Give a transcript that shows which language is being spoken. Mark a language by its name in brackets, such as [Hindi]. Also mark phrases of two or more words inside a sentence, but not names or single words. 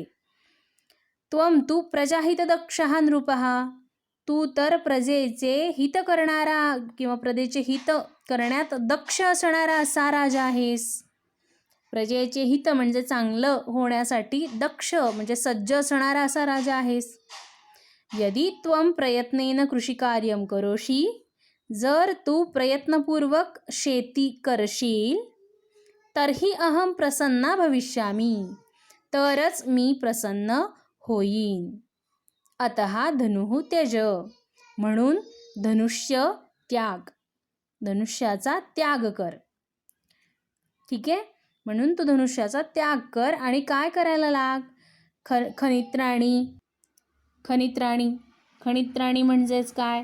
[Marathi] त्वम तू [Sanskrit] प्रजाहितदक्षः नृपः, [Marathi] तू तर प्रजेचे हित करणारा किंवा प्रजेचे हित करण्यात दक्ष असणारा असा राजा आहेस. प्रजेचे हित म्हणजे चांगलं होण्यासाठी दक्ष म्हणजे सज्ज असणारा असा राजा आहेस. [Sanskrit] यदि त्वं प्रयत्नेन कृषिकार्यं करोषि, [Marathi] जर तू प्रयत्नपूर्वक शेती करशील, [Sanskrit] तर्हि अहं प्रसन्ना भविष्यामि, [Marathi] तरच मी प्रसन्न होईन. [Sanskrit] अतः धनुः त्यज, [Marathi] म्हणून धनुष्य त्याग, धनुष्याचा त्याग कर. ठीक आहे, म्हणून तू धनुष्याचा त्याग कर आणि काय करायला लाग? खनित्राणी. खनित्राणी, खनित्राणी म्हणजेच काय?